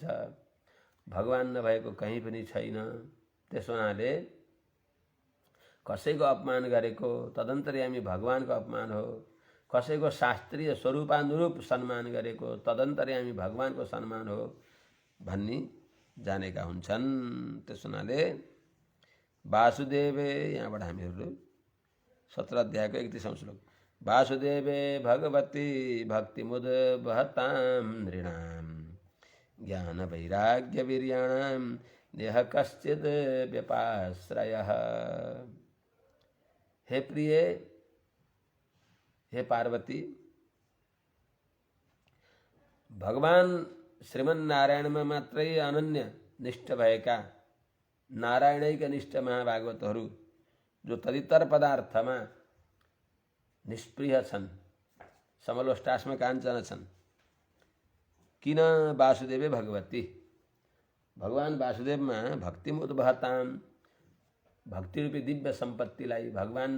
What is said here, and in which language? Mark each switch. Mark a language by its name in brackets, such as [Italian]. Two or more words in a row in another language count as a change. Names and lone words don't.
[Nepali] भगवान् नभएको कहीँ पनि छैन। त्यस हुनाले कसैको अपमान गरेको तदन्तर्यामी भगवानको अपमान हो, कसैको शास्त्रीय स्वरूपानुरूप सम्मान गरेको तदन्तर्यामी भगवानको सम्मान हो भन्ने जानेका हुन्छन्। त्यस हुनाले वासुदेवे, यहाँबाट हामीहरू 17 अध्यायको 31औं श्लोक, [Sanskrit] वासुदेवे भगवती भक्तिमुद्वहतां नृणां ज्ञान वैराग्य वीर्याणां नेह कश्चिद् व्यपाश्रयः। [Nepali] हे प्रिय, हे पार्वती, भगवान श्रीमन्नारायणमा मात्रै अनन्य निष्ठ भएका नारायणैक निष्ठ महाभागवतहरू जो तदितर पदार्थमा निष्प्रिय छन्, समलोष्टास्म काञ्चन छन्, किन [Sanskrit] वासुदेवे भगवती, [Nepali] भगवान वासुदेवमा भक्तिमुद्वहतां, भक्तिरूपी दिव्य सम्पत्तिलाई भगवान